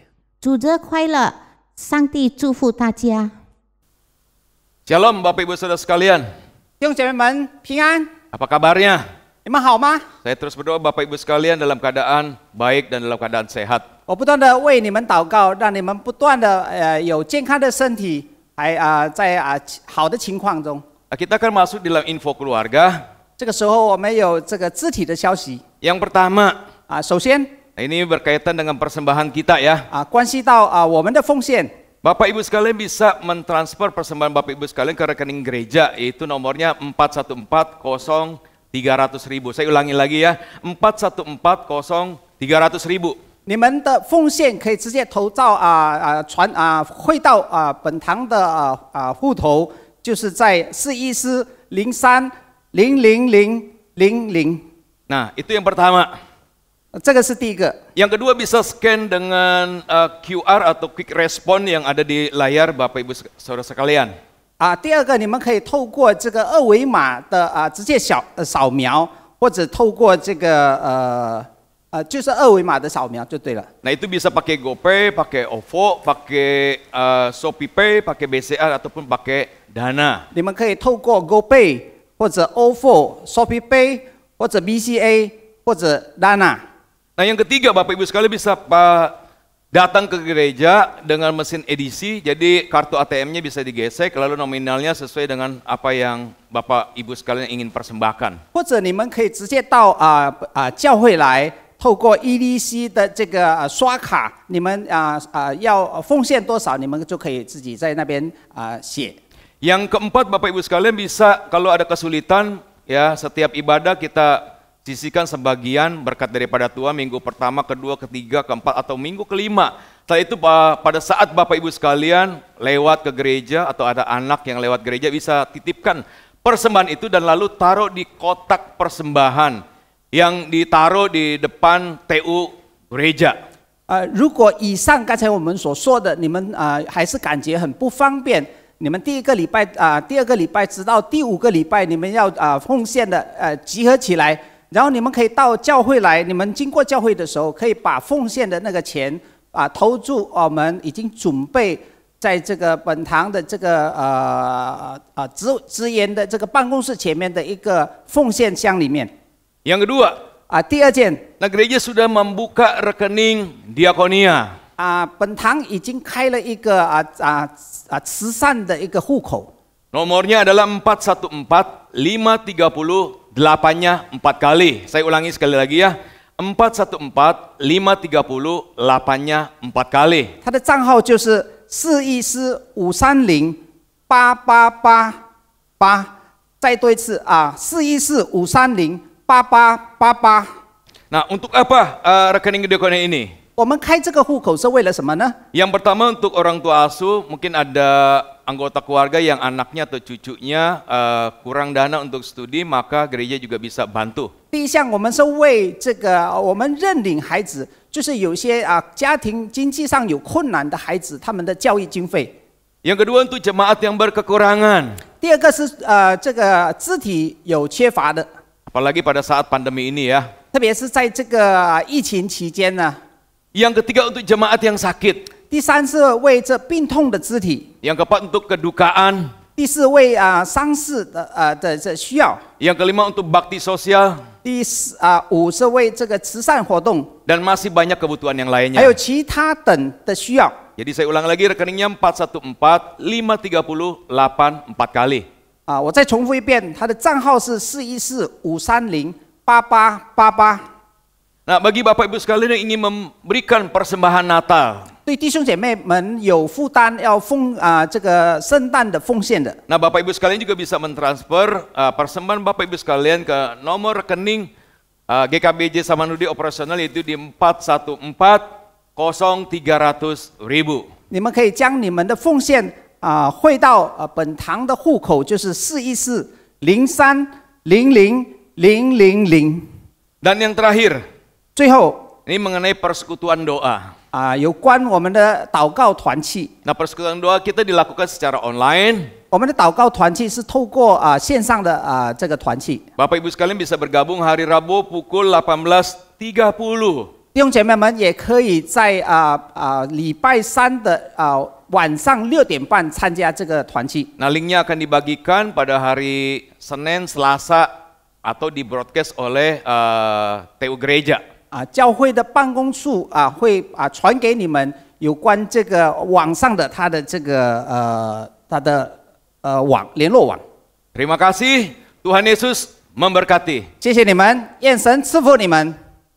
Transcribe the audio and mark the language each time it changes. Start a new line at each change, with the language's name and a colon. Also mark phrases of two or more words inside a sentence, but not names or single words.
Chinese: 主日快乐，上帝祝福大家。
Indonesian: Shalom Bapak Ibu Saudara sekalian.
Chinese: 弟兄姐妹们平安，
Indonesian: Apa kabarnya?
Chinese: 你们好吗？
Indonesian: Saya terus berdoa Bapak Ibu sekalian dalam keadaan baik dan dalam keadaan sehat.
Chinese: 我不断的为你们祷告，让你们不断的有健康的身体，还在好的情况中。
Indonesian: Nah, kita akan masuk dalam info keluarga.
Chinese: 这个时候我们有这个肢体的消息
Indonesian: Yang pertama,
Chinese: 首先
Indonesian: nah ini berkaitan dengan persembahan kita ya.
Chinese: 关系到我们的奉献。
Indonesian: Bapak Ibu sekalian bisa mentransfer persembahan Bapak Ibu sekalian ke rekening gereja, yaitu nomornya 4140300.000. Saya ulangi lagi ya, 4140300.000.
Chinese: 你们的奉献可以直接投到汇到本堂的户头，就是在414030000。
Indonesian: Nah, itu yang pertama.
Chinese: 这个是第一个。
Indonesian: Yang kedua bisa scan dengan QR atau
English: quick response
Indonesian: yang ada di layar Bapak Ibu Saudara sekalian.
Chinese: 第二个你们可以透过这个二维码的直接扫描，或者透过这个就是二维码的扫描就对了。
Indonesian: Nah itu bisa pakai GoPay, pakai OVO, pakai ShopeePay, pakai BCA ataupun pakai Dana.
Chinese: 你们可以透过 GoPay 或者 OVO、ShopeePay 或者 BCA 或者 Dana。
Indonesian: Nah yang ketiga Bapak Ibu sekalian bisa datang ke gereja dengan mesin edisi, jadi kartu ATM-nya bisa digesek, lalu nominalnya sesuai dengan apa yang Bapak Ibu sekalian ingin persembahkan.
Chinese: 或者你们可以直接到教会来，透过 EDC 的这个刷卡，你们要奉献多少，你们就可以自己在那边写。
Indonesian: Yang keempat Bapak Ibu sekalian bisa kalau ada kesulitan ya setiap ibadah kita sisihkan sebagian berkat daripada Tuhan minggu pertama, kedua, ketiga, keempat atau minggu kelima. Setelah itu pada saat Bapak Ibu sekalian lewat ke gereja atau ada anak yang lewat gereja bisa titipkan persembahan itu dan lalu taruh di kotak persembahan yang ditaruh di depan TU gereja.
Chinese: 如果以上刚才我们所说的，你们还是感觉很不方便，你们第二个礼拜直到第5个礼拜，你们要奉献的集合起来。然后你们可以到教会来，你们经过教会的时候，可以把奉献的那个钱投入我们已经准备在这个本堂的这个职员的这个办公室前面的一个奉献箱里面。
Indonesian: Yang kedua,
Chinese: 第二件，
Indonesian: nah gereja sudah membuka rekening diakonia.
Chinese: 本堂已经开了一个慈善的一个户口。
Indonesian: Nomornya adalah 414 530 8-nya 4 kali. Saya ulangi sekali lagi ya. 414 530 8-nya 4 kali.
Chinese: 它的账号就是414 530 8888。再多一次414 530 8888。
Indonesian: Nah, untuk apa rekening diakonia ini?
Chinese: 我们开这个户口是为了什么呢？
Indonesian: Yang pertama untuk orang tua asuh, mungkin ada anggota keluarga yang anaknya atau cucunya kurang dana untuk studi, maka gereja juga bisa bantu.
Chinese: 第一项，我们是为这个我们认领孩子，就是有些家庭经济上有困难的孩子，他们的教育经费。
Indonesian: Yang kedua untuk jemaat yang berkekurangan.
Chinese: 第二个是这个肢体有缺乏的，
Indonesian: Apalagi pada saat pandemi ini ya.
Chinese: 特别是在这个疫情期间呢。
Indonesian: Yang ketiga untuk jemaat yang sakit.
Chinese: 第三是为这病痛的肢体。
Indonesian: Yang keempat untuk kedukaan.
Chinese: 第四为丧事的这需要。
Indonesian: Yang kelima untuk bakti sosial.
Chinese: 第5是为这个慈善活动。
Indonesian: Dan masih banyak kebutuhan yang
Chinese: 还
Indonesian: lainnya.
Chinese: 有其他等的需要。
Indonesian: Jadi saya ulang lagi rekeningnya 414 530 8 4 kali.
Chinese: 我再重复一遍，它的账号是414 530 8888。
Indonesian: Nah, bagi Bapak Ibu sekalian yang ingin memberikan persembahan Natal.
Chinese: 对弟兄姐妹们有负担要这个圣诞的奉献的。
Indonesian: Nah, Bapak Ibu sekalian juga bisa mentransfer persembahan Bapak Ibu sekalian ke nomor rekening GKBJ Samanhudi operasional yaitu di 414 0300.000.
Chinese: 你们可以将你们的奉献汇到本堂的户口，就是414 03 00 000。
Indonesian: Dan yang terakhir,
Chinese: 最后
Indonesian: ini mengenai persekutuan doa.
Chinese: 有关我们的祷告团契。
Indonesian: Nah, persekutuan doa kita dilakukan secara online.
Chinese: 我们的祷告团契是透过线上的这个团契。
Indonesian: Bapak Ibu sekalian bisa bergabung hari Rabu pukul 18.30.
Chinese: 弟兄姐妹们也可以在礼拜3的晚上6点半参加这个团契。
Indonesian: Nah, linknya akan dibagikan pada hari Senin, Selasa atau di broadcast oleh TU Gereja.
Chinese: 教会的办公处会传给你们有关这个网上的他的这个他的联络网。
Indonesian: Terima kasih, Tuhan Yesus memberkati.
Chinese: 谢谢你们，愿神赐福你们。